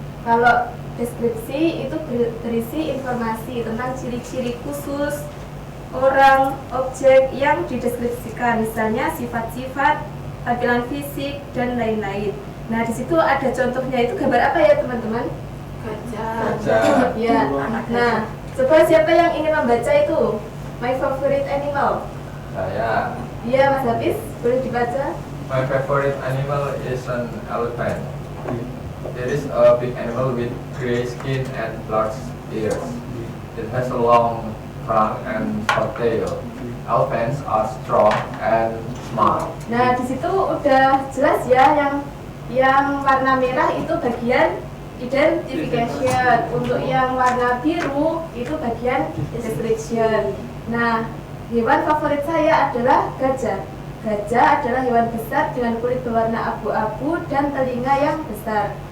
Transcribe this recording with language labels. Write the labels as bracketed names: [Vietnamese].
[Indonesian] Kalau deskripsi itu berisi informasi tentang ciri-ciri khusus orang, objek yang dideskripsikan, misalnya sifat-sifat, tampilan fisik, dan lain-lain. Nah, di situ ada contohnya, itu gambar apa ya teman-teman? Gajah. Ya. Nah, coba siapa yang ingin membaca itu? [English] My favorite animal. [Indonesian] Saya. Iya, Mas Hafiz, boleh dibaca? [English] My favorite animal is an elephant. It is a big animal with gray skin and large ears. It has a long trunk and short tail. Elephants are strong and smart. [Indonesian] Nah, di situ udah jelas ya, yang warna merah itu bagian identification. Untuk yang warna biru itu bagian description. Nah, hewan favorit saya adalah gajah. Gajah adalah hewan besar dengan kulit berwarna abu-abu dan telinga yang besar.